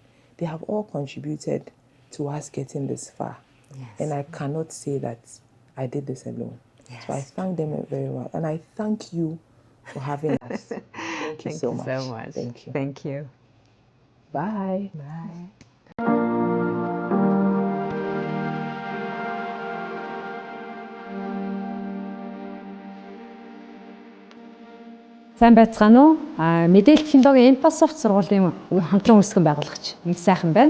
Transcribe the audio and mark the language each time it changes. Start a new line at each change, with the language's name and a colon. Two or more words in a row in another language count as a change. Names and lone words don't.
English: They have all contributed to us getting this far. And I cannot say that I did this alone. So I thank them very well. And I thank you for having us. Thank you so much. Thank you. Thank you. Bye.
Mongolian: Сайн байцгаана уу? Мэдээлэл технологийн Microsoft сургуулийн хамтран үүсгэн байгуулагч нэг сайхан байна.